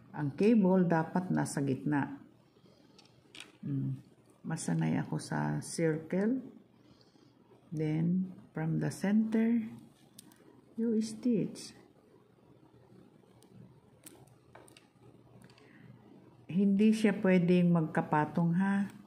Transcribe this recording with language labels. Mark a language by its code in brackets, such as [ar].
[tl] Ang cable dapat nasa gitna. Masanay ako sa circle. [en] Then, from the center, you stitch. [tl] Hindi siya pwedeng magkapatong ha.